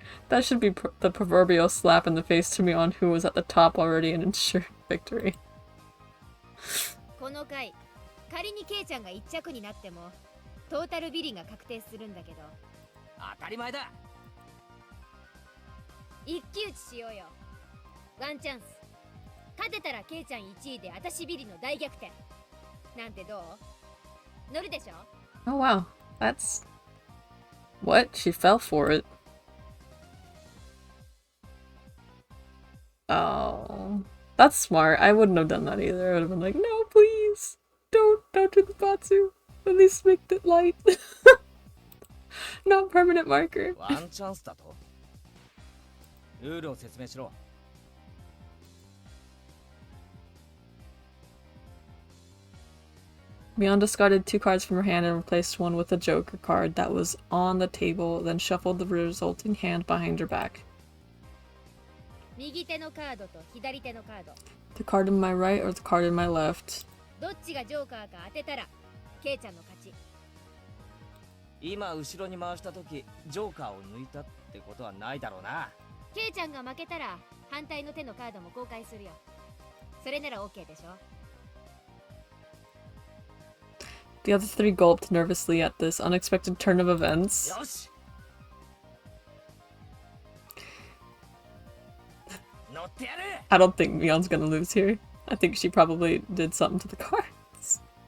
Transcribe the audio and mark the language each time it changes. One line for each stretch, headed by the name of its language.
English: That should be the proverbial slap in the face to Mion, who was at the top already and ensured victory.
Japanese: この回、仮にケイちゃんが1着になってもトータルビリが確定するんだけど。当たり前だ。一騎打ちしようよ。ワンチャンス。勝てたらケイちゃん1位で私ビリの大逆転。なんてどう？乗るでしょ？
English: Oh wow, that's... What? She fell for it. Oh, that's smart. I wouldn't have done that either. I would have been like, no, please, don't do the Batsu. At least make it light. Not permanent marker.
Japanese: ワンチャンスだと？ルールを説明しろ。
English: Mion discarded 2 cards from her hand and replaced one with a Joker card that was on the table, then shuffled the resulting hand behind her back.
Japanese: 右手のカードと左手のカード。
English: The card in my right or the card in my left?
Japanese: どっちがジョーカーか当てたらケイちゃんの勝ち。今後ろに回した時ジョーカーを抜いたってことはないだろうな。ケイちゃんが負けたら反対の手のカードも公開するよ。それなら OK でしょ。
English: The other 3 gulped nervously at this unexpected turn of events.
Japanese: よし。乗ってやる。
English: I don't think Mion's gonna lose here. I think she probably did something to the cards.